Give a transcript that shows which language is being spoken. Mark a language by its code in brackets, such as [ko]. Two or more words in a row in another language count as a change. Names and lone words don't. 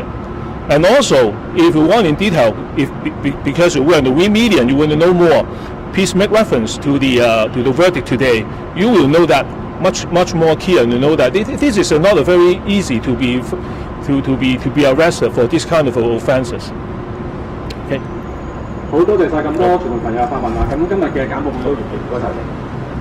[en] And also, if you want in detail, because you were in the media and you want to know more, please make reference to the verdict today. You will know that much more clear and you know that this is not a very easy to be arrested for this kind of offences. [yue] 好多謝晒咁多傳媒朋友嘅發問啦，咁今日嘅簡報都完結，唔該晒。